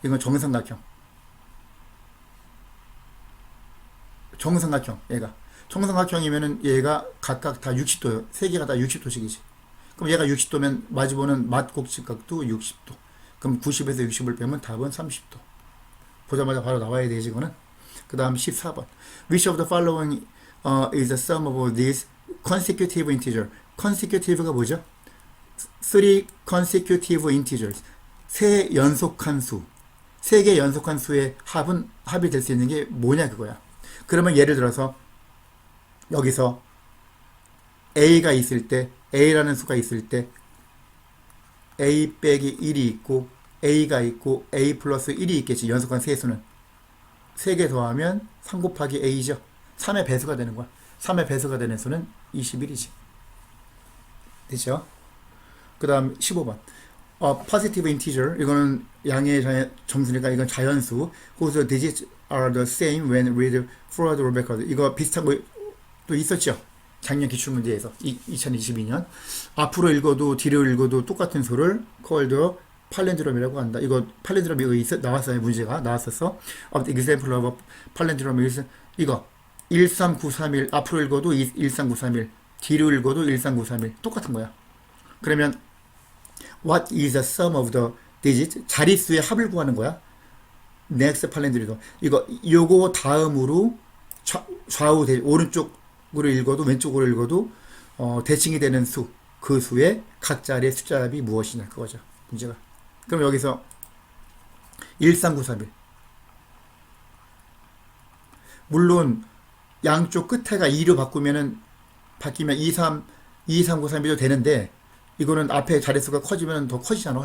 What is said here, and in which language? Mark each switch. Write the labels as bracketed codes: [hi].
[ko] 이건 정삼각형 얘가 정삼각형이면은 얘가 각각 다 60도요. 세 개가 다 60도씩이지. 그럼 얘가 60도면 마주보는 맞곡직각도 60도. 그럼 90에서 60을 빼면 답은 30도. 보자마자 바로 나와야 되지 이거는. 그 다음 14번 [en] Which of the following is the sum of these consecutive integer? [ko] consecutive가 뭐죠? [en] 3 consecutive integers. [ko] 세 연속한 수. 세 개 연속한 수의 합이 될 수 있는 게 뭐냐 그거야. 그러면 예를 들어서 여기서 A가 있을 때 A라는 수가 있을 때 A 빼기 1이 있고 A가 있고 A 플러스 1이 있겠지. 연속한 세 수는. 3개 더하면 3 곱하기 A죠. 3의 배수가 되는 거야. 3의 배수가 되는 수는 21이지. 됐죠? 그 다음 15번 positive integer. 이거는 양의 정수니까 이건 자연수. [en] whose digits are the same when read forward or backward. [ko] 이거 비슷한 거 또 있었죠? 작년 기출문제에서 2022년 앞으로 읽어도 뒤로 읽어도 똑같은 수를 [en] called [ko] 팔렌드롬이라고 한다. 이거 팔렌드롬이 나왔어요. 문제가 나왔었어. [en] example of palindrome is [ko] 이거 13931 앞으로 읽어도 13931 뒤로 읽어도 13931 똑같은 거야. 그러면 [en] what is the sum of the digits? [ko] 자릿수의 합을 구하는 거야. next 팔렌드롬. 요거 다음으로 좌우 오른쪽으로 읽어도 왼쪽으로 읽어도 대칭이 되는 수. 그 수의 각 자리의 숫자합이 무엇이냐 그거죠. 문제가. 그럼 여기서 13931 물론 양쪽 끝에가 2로 바뀌면 23931도 되는데 이거는 앞에 자릿수가 커지면 더 커지잖아.